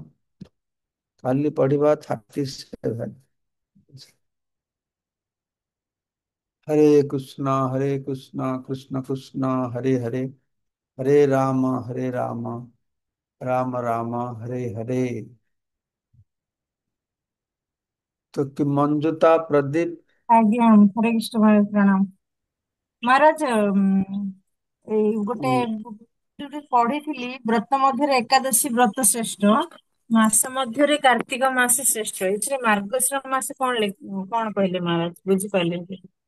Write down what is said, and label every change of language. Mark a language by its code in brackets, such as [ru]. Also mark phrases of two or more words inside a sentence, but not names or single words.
[or] କାଲି ପଢିବା 37। [sa] ହରେ କୃଷ୍ଣ କୃଷ୍ଣ କୃଷ୍ଣ ହରେ ହରେ, ହରେ ରାମ ରାମ ରାମ ହରେ ହରେ। [hi] तो कि मंजुता प्रदीप। [or] ଆଜ୍ଞା ହରେ କୃଷ୍ଣ ଭାଇ ପ୍ରଣାମ। ମହାରାଜ ଏଇ ଗୋଟେ ଉଁ, ଯୋଉଠି ପଢିଥିଲି ବ୍ରତ ମଧ୍ୟରେ ଏକାଦଶୀ ବ୍ରତ ଶ୍ରେଷ୍ଠ, ମାସ ମଧ୍ୟରେ କାର୍ତ୍ତିକ ମାସ ଶ୍ରେଷ୍ଠ। ଏଥିରେ ମାର୍ଗଶିର ମାସ କଣ କହିଲେ ମହାରାଜ? ବୁଝିପାରିଲେନି।